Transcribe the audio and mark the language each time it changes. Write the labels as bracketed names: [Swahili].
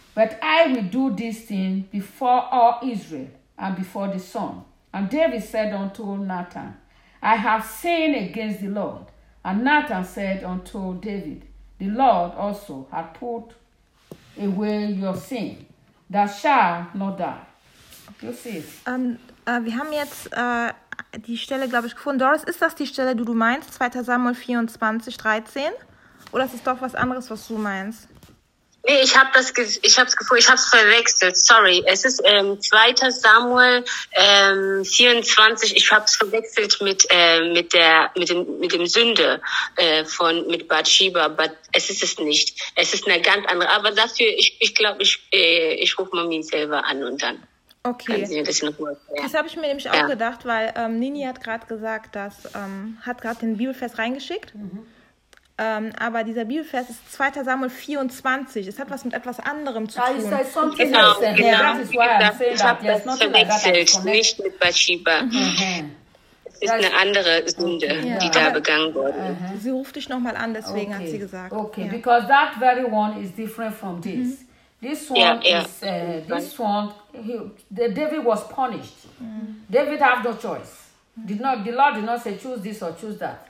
[English] But I will do this thing before all Israel and before the sun. And David said unto Nathan, I have sinned against the Lord. And Nathan said unto David, the Lord also hath put away your sin. Thou shalt not die. You see it? [German] Wir haben jetzt die Stelle, glaube ich, gefunden. Doris, ist das die Stelle, du meinst? 2. Samuel 24, 13? Oder ist es doch was anderes, was du meinst? Nee, ich hab's verwechselt, sorry. Es ist 2. Samuel 24, ich hab's verwechselt mit dem Sünde mit Bathsheba, aber es ist es nicht. Es ist eine ganz andere, aber dafür, ich glaube, ich rufe Mami selber an und dann. Okay. Kann sie mir das noch mal, ja. Das habe ich mir nämlich auch gedacht, weil Nini hat gerade gesagt, hat gerade den Bibelvers reingeschickt. Mhm. Aber dieser Bibelvers ist 2. Samuel 24. Es hat was mit etwas anderem zu tun. Genau, ich habe das verwechselt, nicht mit Bathsheba. Mhm. Es ist eine andere Sünde, die da begangen wurde. Uh-huh. Sie ruft dich nochmal an, deswegen hat sie gesagt. Okay, ja. [English] Because that very one is different from this. Mhm. This one David was punished. Mhm. David had no choice. Did not the Lord did not say choose this or choose that.